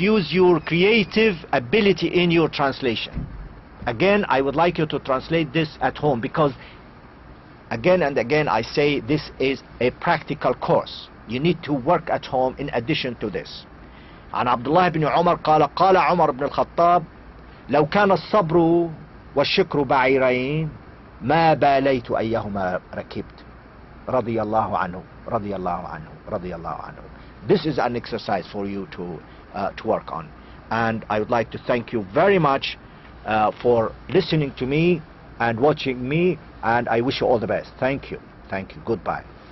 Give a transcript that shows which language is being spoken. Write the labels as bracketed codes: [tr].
[en] Use your creative ability in your translation. Again, I would like you to translate this at home, because again and again I say this is a practical course. You need to work at home in addition to this. [ar] عن عبد الله بن عمر قال عمر بن الخطاب لو كان الصبر والشكر بعيرين ما باليت أيهما ركبت رضي الله عنه رضي الله عنه رضي الله عنه. [en] This is an exercise for you to work on, and I would like to thank you very much for listening to me and watching me, and I wish you all the best. Thank you. Goodbye.